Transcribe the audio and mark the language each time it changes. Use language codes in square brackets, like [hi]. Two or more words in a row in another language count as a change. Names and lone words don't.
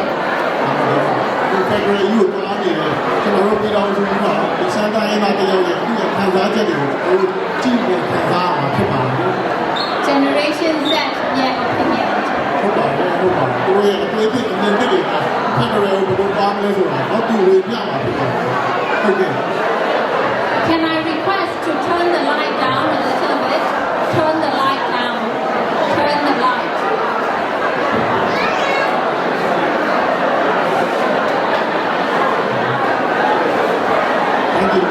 [my] ဒီဖက်ဒရယ်ယူကိုအားနေတယ်ကျွန်တော်တို့ပြည်တော်စုမှာဒီစံတိုင်းမှာတယောက်ရဲ့သူ့ရဲ့ခံစားချက်တွေကိုကြည့်ပြီးခံစားရမှာဖြစ်ပါတယ် [en] Generation Z ရဲ့ opinion [my] ဟုတ်ပါတယ်သူတို့ရဲ့အတွေ့အကြုံအမြင်တွေကဖက်ဒရယ်ကိုဘယ်လိုပါမလဲဆိုတာတော့သူဝေပြမှာဖြစ်ပါတယ်ဟုတ်ကဲ့ [en] Can I request to turn the light down a little bit? Turn the light down. Turn the light. Thank you.